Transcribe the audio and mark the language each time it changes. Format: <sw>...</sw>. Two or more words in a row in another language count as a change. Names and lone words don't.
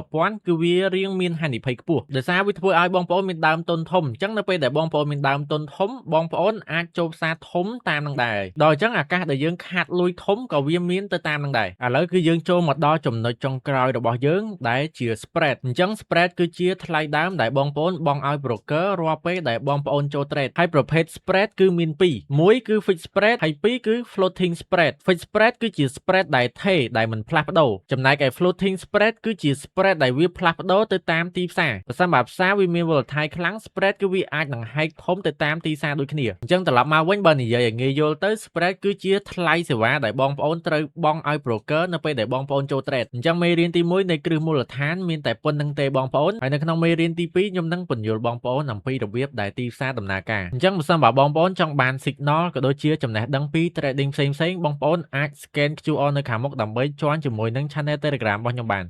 <km>1000 គឺវារៀងមានហានិភ័យខ្ពស់ដោយសារវាធ្វើឲ្យបងប្អូនមានដើមទុនធំអញ្ចឹងនៅពេលដែលបងប្អូនមានដើមទុនធំបងប្អូនអាចចូលផ្សារធំតាមនឹងដែរដល់អញ្ចឹងឱកាសដែលយើងខាតលុយធំក៏វាមានទៅតាមនឹងដែរឥឡូវគឺយើងចូលមកដល់ ចំណុចចុងក្រោយរបស់យើងដែលជា spread អញ្ចឹង spread គឺជាថ្លៃដើមដែលបងប្អូនបង់ឲ្យ broker រាល់ពេលដែលបងប្អូនចូល trade ហើយប្រភេទ spread គឺមាន2មួយគឺ</km> <en>fixed spread</en> <km>ហើយ2គឺ</km> <en>floating spread fixed spread</en> <km>គឺជា spread ដែលថេរដែលមិនផ្លាស់ប្ដូរចំណែកឯ</km> <en>floating spread</en> <km>គឺជា spread ដែលវាផ្លាស់ប្ដូរទៅតាមទីផ្សារបើសិនបើផ្សារវាមាន volatile ខ្លាំង spread គឺវាអាចនឹងហែកធំទៅតាមទីផ្សារដូចគ្នាអញ្ចឹងត្រឡប់មកវិញបើនិយាយឲ្យងាយយល់ទៅ spread គឺជាថ្លៃសេវាដែលបងប្អូនត្រូវបង់ឲ្យ broker នៅពេលដែលបងប្អូនចូល trade អញ្ចឹងមេរៀនទី1នៃគ្រឹះមូលដ្ឋានមានតែប៉ុណ្្នឹងទេបងប្អូនហើយនៅក្នុងមេរៀនទី2ខ្ញុំនឹងពន្យល់បងប្អូនអំពីរបៀបដែលទីផ្សារដំណើរការអញ្ចឹងបើសិនបើបងប្អូនចង់បាន signal ក៏ដូចជាចំណេះដឹងពី trading ផ្សេងៗបងប្អូនអាច</km> <en>scan QR</en> <km>នៅខាងមុខដើម្បី join ជាមួយនឹង channel Telegram របស់ខ្ញុំបាន</km>